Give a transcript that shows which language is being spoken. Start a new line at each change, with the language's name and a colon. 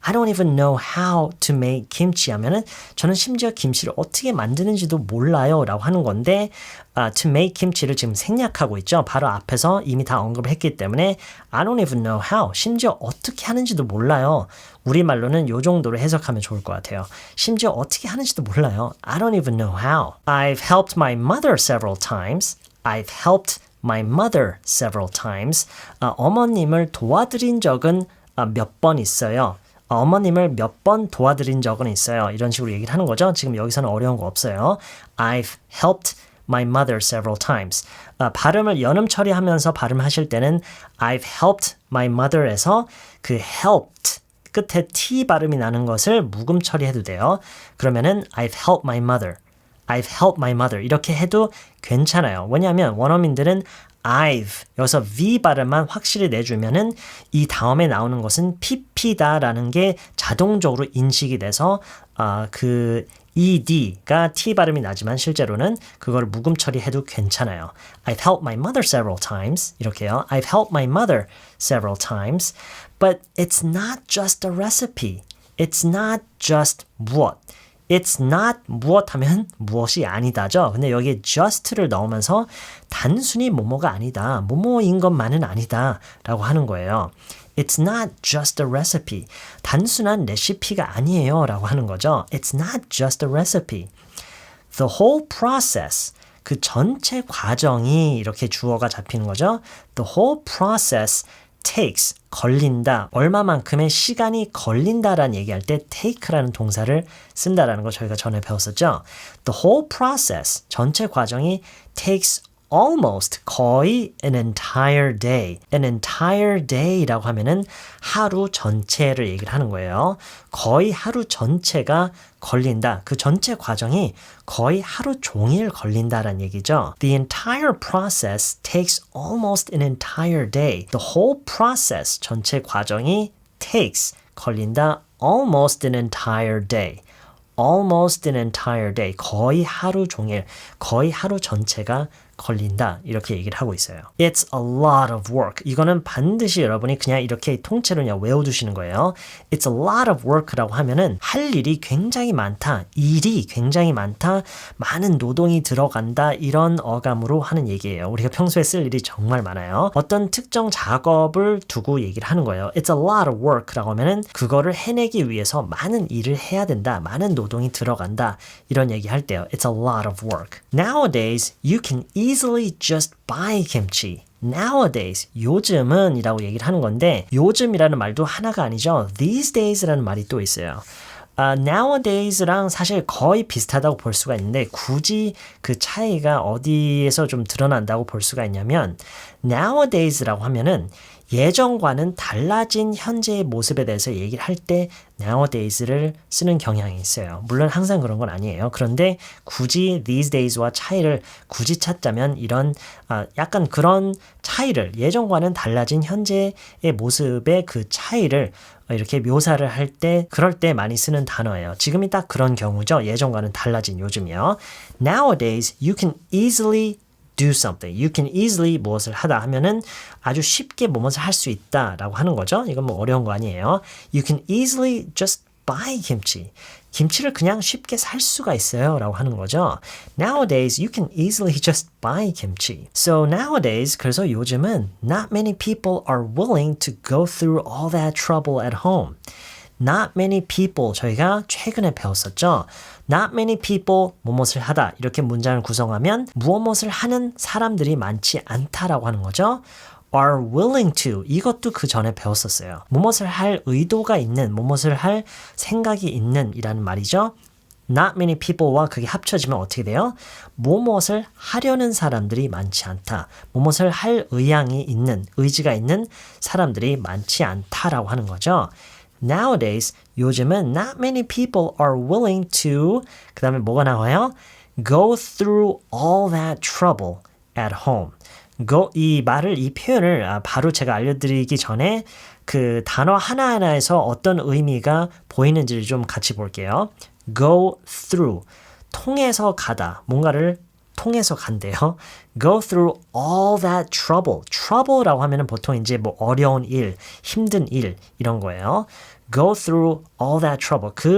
English: I don't even know how to make kimchi
Korean: 하면은 저는 심지어 김치를 어떻게 만드는지도 몰라요 라고 하는 건데
English: to make kimchi
Korean: 를 지금 생략하고 있죠. 바로 앞에서 이미 다 언급을 했기 때문에
English: I don't even know how,
Korean: 심지어 어떻게 하는지도 몰라요. 우리말로는 이 정도로 해석하면 좋을 것 같아요. 심지어 어떻게 하는지도 몰라요.
English: I don't even know how. I've helped my mother several times. I've helped my mother several times.
Korean: 어머님을 도와드린 적은 몇 번 있어요. 어머님을 몇 번 도와드린 적은 있어요. 이런 식으로 얘기를 하는 거죠. 지금 여기서는 어려운 거 없어요.
English: I've helped my mother several times.
Korean: 발음을 연음 처리하면서 발음하실 때는
English: I've helped my mother
Korean: 에서 그 helped 끝에 T 발음이 나는 것을 묵음 처리해도 돼요. 그러면은
English: I've helped my mother. I've helped my mother.
Korean: 이렇게 해도 괜찮아요. 왜냐하면 원어민들은 I've 여기서 V 발음만 확실히 내주면은 이 다음에 나오는 것은 PP다라는 게 자동적으로 인식이 돼서 그 ED가 T 발음이 나지만 실제로는 그걸 묵음 처리해도 괜찮아요.
English: I've helped my mother several times.
Korean: 이렇게요.
English: I've helped my mother several times. But it's not just a recipe. It's not just 무엇. It's not
Korean: 무엇 하면 무엇이 아니다죠. 근데 여기에 just를 넣으면서 단순히 뭐뭐가 아니다. 뭐뭐인 것만은 아니다. 라고 하는 거예요.
English: It's not just a recipe.
Korean: 단순한 레시피가 아니에요. 라고 하는 거죠.
English: It's not just a recipe. The whole process.
Korean: 그 전체 과정이 이렇게 주어가 잡히는 거죠.
English: The whole process takes,
Korean: 걸린다. 얼마만큼의 시간이 걸린다라는 얘기할 때 take라는 동사를 쓴다라는 거 저희가 전에 배웠었죠.
English: The whole process,
Korean: 전체 과정이
English: takes almost,
Korean: 거의
English: an entire day. An entire day
Korean: 라고 하면은 하루 전체를 얘기를 하는 거예요. 거의 하루 전체가 걸린다. 그 전체 과정이 거의 하루 종일 걸린다라는 얘기죠.
English: The entire process takes almost an entire day. The whole process,
Korean: 전체 과정이
English: takes,
Korean: 걸린다.
English: Almost an entire day. Almost an entire day.
Korean: 거의 하루 종일, 거의 하루 전체가 걸린다. 이렇게 얘기를 하고 있어요.
English: It's a lot of work.
Korean: 이거는 반드시 여러분이 그냥 이렇게 통째로 그냥 외워두시는 거예요.
English: It's a lot of work
Korean: 라고 하면은 할 일이 굉장히 많다. 일이 굉장히 많다. 많은 노동이 들어간다. 이런 어감으로 하는 얘기예요. 우리가 평소에 쓸 일이 정말 많아요. 어떤 특정 작업을 두고 얘기를 하는 거예요.
English: It's a lot of work
Korean: 라고 하면은 그거를 해내기 위해서 많은 일을 해야 된다. 많은 노동이 들어간다. 이런 얘기 할 때요.
English: It's a lot of work. Nowadays, you can easily just buy kimchi.
Korean: Nowadays, 요즘은 이라고 얘기를 하는 건데 요즘이라는 말도 하나가 아니죠.
English: These days
Korean: 라는 말이 또 있어요. Nowadays랑 사실 거의 비슷하다고 볼 수가 있는데 굳이 그 차이가 어디에서 좀 드러난다고 볼 수가 있냐면 Nowadays라고 하면은 예전과는 달라진 현재의 모습에 대해서 얘기를 할 때 nowadays를 쓰는 경향이 있어요. 물론 항상 그런 건 아니에요. 그런데 굳이 these days와 차이를 굳이 찾자면 이런 약간 그런 차이를 예전과는 달라진 현재의 모습의 그 차이를 이렇게 묘사를 할 때 그럴 때 많이 쓰는 단어예요. 지금이 딱 그런 경우죠. 예전과는 달라진 요즘이요.
English: Nowadays you can easily do something. You can easily
Korean: 무엇을 하다 하면은 아주 쉽게 무엇을 할 수 있다라고 하는 거죠. 이건 뭐 어려운 거 아니에요.
English: You can easily just buy kimchi.
Korean: 김치를 그냥 쉽게 살 수가 있어요 라고 하는 거죠.
English: Nowadays, you can easily just buy kimchi. So nowadays,
Korean: 그래서 요즘은
English: not many people are willing to go through all that trouble at home. Not many people,
Korean: 저희가 최근에 배웠었죠.
English: Not many people,
Korean: 무엇을 하다. 이렇게 문장을 구성하면 무엇을 하는 사람들이 많지 않다라고 하는 거죠.
English: are willing to,
Korean: 이것도 그 전에 배웠었어요. 무엇을 할 의도가 있는, 무엇을 할 생각이 있는 이라는 말이죠.
English: Not many people
Korean: 와 그게 합쳐지면 어떻게 돼요? 무엇을 하려는 사람들이 많지 않다. 무엇을 할 의향이 있는, 의지가 있는 사람들이 많지 않다라고 하는 거죠.
English: Nowadays,
Korean: 요즘은
English: not many people are willing to,
Korean: 그 다음에 뭐가 나와요?
English: Go through all that trouble at home.
Korean: 이 말을, 이 표현을 바로 제가 알려드리기 전에 그 단어 하나하나에서 어떤 의미가 보이는지를 좀 같이 볼게요.
English: Go through,
Korean: 통해서 가다, 뭔가를 통해서 간대요.
English: Go through all that trouble.
Korean: Trouble라고 하면은 보통 이제 뭐 어려운 일, 힘든 일 이런 거예요.
English: go through all that trouble.